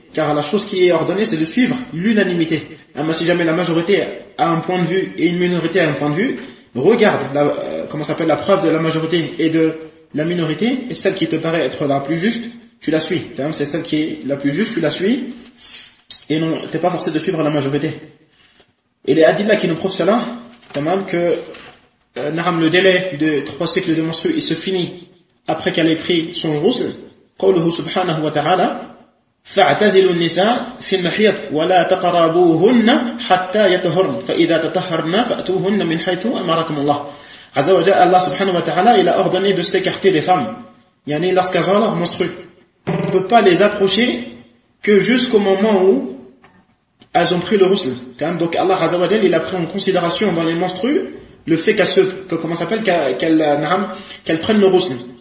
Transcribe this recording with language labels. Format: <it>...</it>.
<fr>Car la chose qui est ordonnée, c'est de suivre l'unanimité. Alors, si jamais la majorité a un point de vue et une minorité a un point de vue, regarde la preuve de la majorité et de la minorité, et celle qui te paraît être la plus juste, tu la suis. C'est celle qui est la plus juste, tu la suis, et non, t'es pas forcé de suivre la majorité. Et les hadiths là qui nous prouvent cela, tamam, que le délai de 3 cycles de menstrues, il se finit après qu'elle ait pris son rousl.</fr> <ar>قوله سبحانه وتعالى فاعتزلوا النساء في المحيض ولا تقربوهن حتى يطهرن فإذا تطهرن فأتوهن من حيث أمركم الله عز وجل. الله سبحانه وتعالى</ar> <fr>il a ordonné de s'écarter des femmes, yani lorsqu'elles ont leur menstrues, on ne peut pas les approcher que jusqu'au moment où elles ont pris le rousl. Donc Allah عز وجل il a pris en considération dans les menstrues le fait qu'elles prennent le rousl.</fr>